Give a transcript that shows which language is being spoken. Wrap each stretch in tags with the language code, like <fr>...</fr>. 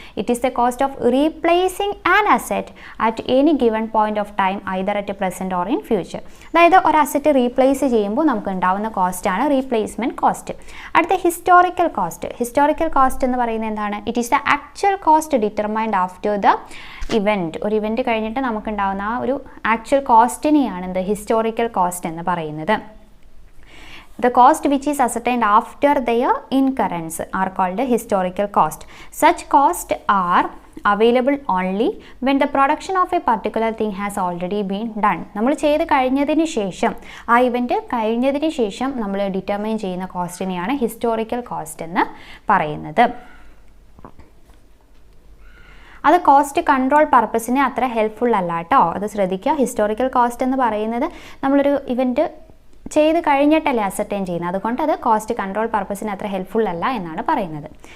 <en>It is the cost of replacing an asset at any given point of time, either at present or in future.</en> <ml>അതായത് ഒരു asset replace ചെയ്യുമ്പോൾ നമുക്ക് ഉണ്ടാവുന്ന കോസ്റ്റാണ് replacement cost. അടുത്ത historical cost. Historical cost എന്ന് പറയുന്നത് എന്താണ്?</ml> <en>It is the actual cost determined after the event.</en> <ml>ഒരു ഇവൻറ്റ് കഴിഞ്ഞിട്ട് നമുക്കുണ്ടാവുന്ന ആ ഒരു ആക്ച്വൽ കോസ്റ്റിനെയാണ് എന്ത് ഹിസ്റ്റോറിക്കൽ കോസ്റ്റ് എന്ന് പറയുന്നത്.</ml> <en>The cost which is ascertained after their incurrence are called historical cost. Such costs are available only when the production of a particular thing has already been done.</en> <ml>നമ്മൾ ചെയ്ത് കഴിഞ്ഞതിന് ശേഷം, ആ event കഴിഞ്ഞതിന് ശേഷം നമ്മൾ ഡിറ്റർമൈൻ ചെയ്യുന്ന കോസ്റ്റിനെയാണ് ഹിസ്റ്റോറിക്കൽ കോസ്റ്റ് എന്ന് പറയുന്നത്. അത് കോസ്റ്റ് കൺട്രോൾ പർപ്പസിന് അത്ര ഹെൽപ്ഫുൾ അല്ല കേട്ടോ, അത് ശ്രദ്ധിക്കുക. ഹിസ്റ്റോറിക്കൽ കോസ്റ്റ് എന്ന് പറയുന്നത് നമ്മളൊരു ഇവൻറ്റ് ചെയ്ത് കഴിഞ്ഞിട്ടല്ലേ അസർട്ടൈൻ ചെയ്യുന്നത്, അതുകൊണ്ട് അത് കോസ്റ്റ് കൺട്രോൾ പർപ്പസിന് അത്ര ഹെൽപ്ഫുൾ അല്ല എന്നാണ് പറയുന്നത്.</ml>